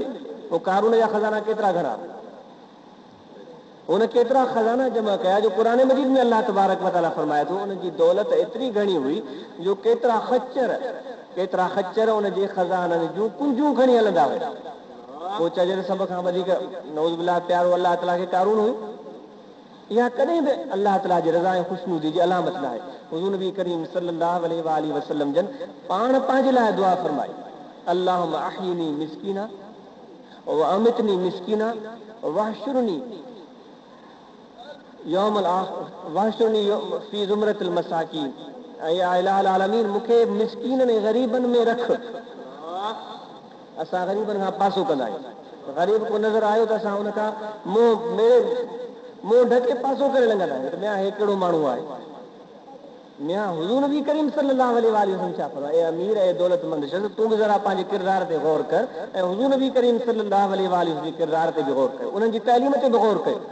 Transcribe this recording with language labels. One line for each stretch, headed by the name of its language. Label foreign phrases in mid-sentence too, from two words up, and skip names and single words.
Sindhi: पोइ कारून जा ख़ज़ाना केतिरा घणा, हुन केतिरा खज़ाना जमा कया जो क़ुरान मजीद में
Arabic: الله تبارك و تعالى
Sindhi: फरमाए थो उनजी दौलत एतिरी घणी हुई जो केतिरा खच्चर उनजे खज़ाननि जूं कुंजूं खणी हलंदा हुआ। पोइ चजे सभ खां वधीक
Arabic: نعوذ بالله
Sindhi: प्यारो अलाह ताला खे कारून हुयो। इहा कॾहिं बि अलाह ताला जी रज़ा ऐं ख़ुशनूदी जी अलामत न आहे। हुज़ूर नबी करीम
Arabic: صلى الله عليه وسلم
Sindhi: जन पाण पंहिंजे लाइ दुआ फरमाई,
Arabic: اللهم أحيني مسكينا و أمتني مسكينا واحشرني يوم الآخر واحشرني في زمرة المساكين.
Sindhi: या इलाहुल आलमीन मूंखे मिस्कीननि ऐं ग़रीबनि में रख। असां ग़रीबनि खां पासो कंदा आहियूं, ग़रीब को नज़र आयो त असां हुन खां मुंहुं मेड़े मुंहुं ढके पासो करे लंघंदा आहिनि त मियां हे कहिड़ो माण्हू आहे। मियां हुज़ूर नबी करीम
Arabic: صلى الله عليه وسلم
Sindhi: छा फरमायो, ए अमीर ऐं दौलतमंद शख़्स तूं बि ज़रा पंहिंजे किरदार ते गौर कर ऐं हुज़ूर नबी करीम
Arabic: صلى الله عليه وسلم
Sindhi: जे किरदार ते बि गौर कर, उन्हनि जी तइलीम ते बि गौर कयो।